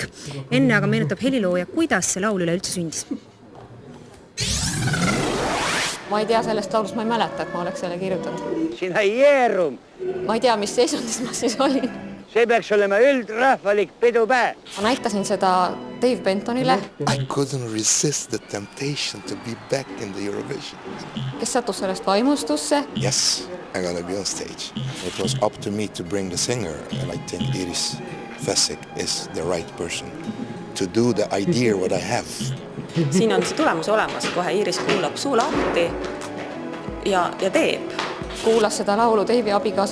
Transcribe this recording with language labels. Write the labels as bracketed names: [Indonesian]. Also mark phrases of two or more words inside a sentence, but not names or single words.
[Estonian] Enne aga meenutab helilooja, kuidas see laul üle üldse sündis. Ma ei tea sellest laulust, ma ei mäleta, et ma oleks selle kirjutanud. Sinä jeerum. Ma ei tea, mis seisundis ma siis olin. See peaks olema üldrahvalik pidupäev. Ma näitasin seda Dave Bentonile. [English] I couldn't resist the temptation to be back in the Eurovision. [Estonian] Kes sattus sellest vaimustusse. [English] Yes, I gotta be on stage. It was up to me to bring the singer and I think Iiris Vesik is the right person to do the idea what I have. [Estonian] Siin on see tulemus olemas, kohe Iiris kuulab suu lahti ja teeb. Kuulas seda laulu Dave'i abikaasa